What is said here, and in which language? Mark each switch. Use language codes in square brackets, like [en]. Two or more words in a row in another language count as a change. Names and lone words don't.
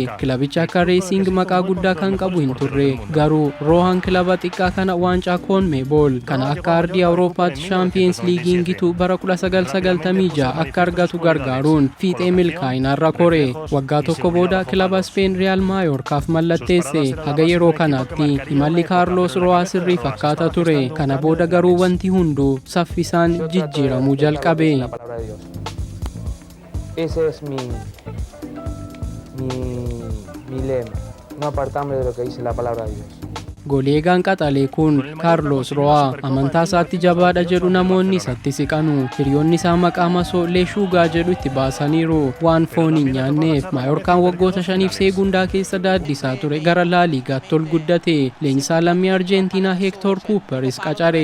[om] Kilabichi akka Reesing maqaa guddaa kan qabu hin turre. Garuu Rohaan kilaba xiqqaa kana waancaa Koonmeebool kana akka ardii Awuroopaatti Shaampiyeens Liigiin gitu bara 1996 akka argatu gargaaruun fiixee milkaa'inaarra kore. Waggaa tokko booda kilaba Speen Riyaal Maayoorkaaf mallatteesse. Haga yeroo kanaatti imalli Kaarlos Ro'aa sirrii fakkaata ture. Kana booda garuu wanti hunduu saffisaan jijjiiramuu jalqabe. [es] Ese es mi lema. No apartarme de lo que dice la palabra de Dios. [om] Gooleegaan qaxalee kun Carlos Roa amantaa isaatti jabaadha jedhu namoonni isatti siqanu. Hiriyoonni isaa maqaa masoo Leeshuugaa jedhu itti baasaniiru waan foon hin nyaanneef. Maayoorkaan waggoota 5 seegundaa keessa daaddisaa ture gara Laaliigaatti ol guddate. Leenjisaa lammii Arjentiinaa Hector Cooperis qacare.